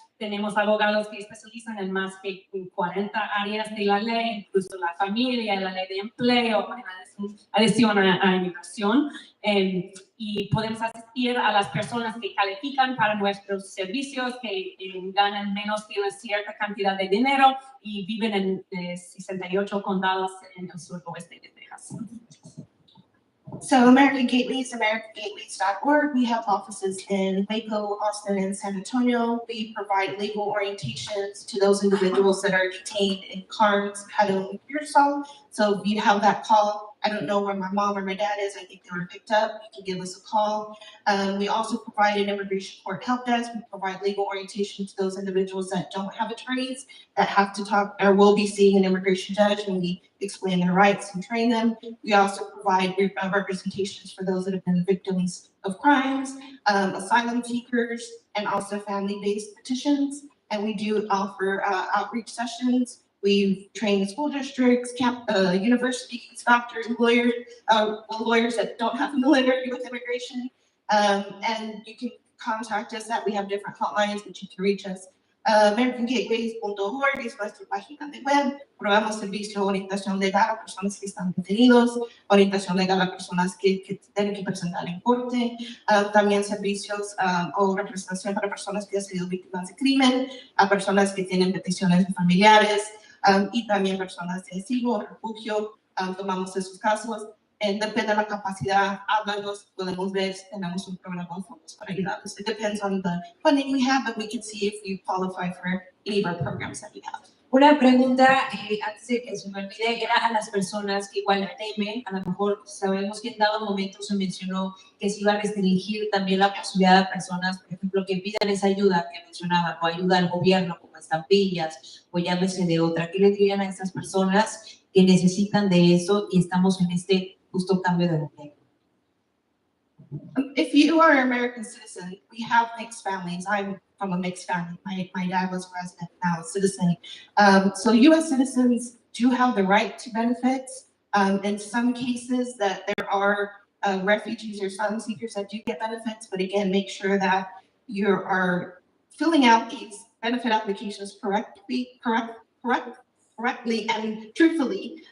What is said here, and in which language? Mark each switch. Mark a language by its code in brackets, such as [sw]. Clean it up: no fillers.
[es] Tenemos abogados que especializan en más de 40 áreas de la ley, incluso la familia, la ley de empleo, adición a inmigración. Y podemos asistir a las personas que califican para nuestros servicios, que ganan menos de una cierta cantidad de dinero y viven en 68 condados en el suroeste de Texas. [en] So American Gateways, AmericanGateways.org. We have offices in Waco, Austin, and San Antonio. We provide legal orientations to those individuals that are detained in CARMS, Caddo, and Pearsall. So if you have that call, I don't know where my mom or my dad is, I think they were picked up, you can give us a call. We also provide an immigration court help desk. We provide legal orientation to those individuals that don't have attorneys, that have to talk or will be seeing an immigration judge, and we explain their rights and train them. We also provide representations for those that have been victims of crimes, asylum seekers, and also family-based petitions. And we do offer outreach sessions. We train school districts, universities, doctors, lawyers that don't have familiarity with immigration. And you can contact us we have different hotlines that you can reach us. [es] AmericanGateways.org es nuestra página de web. Probamos servicio de orientación legal a personas que están detenidos, orientación legal a personas que tienen que presentar en corte, también servicios o representación para personas que han sido víctimas de crimen, a personas que tienen peticiones de familiares y también personas de asilo o refugio. Tomamos esos casos. Depende de la capacidad, háblanos, podemos ver si tenemos un programa de fondos para ayudarlos. [en] It depends on the funding we have, but we can see if you qualify for any of our programs that we have. [es] Una pregunta, antes de que se me olvide, era a las personas que igual temen, a lo mejor sabemos que en dado momento se mencionó que se iba a restringir también la posibilidad de personas, por ejemplo, que pidan esa ayuda que mencionaba, o ayuda al gobierno, como estampillas, o llámese de otra. ¿Qué le dirían a estas personas que necesitan de eso y estamos en este justo cambio de gobierno? [en] If you are an American citizen, we have mixed families. I'm from a mixed family. My dad was a resident, now a citizen. So U.S. citizens do have the right to benefits. In some cases that there are refugees or asylum seekers that do get benefits, but again, make sure that you are filling out these benefit applications correctly and truthfully.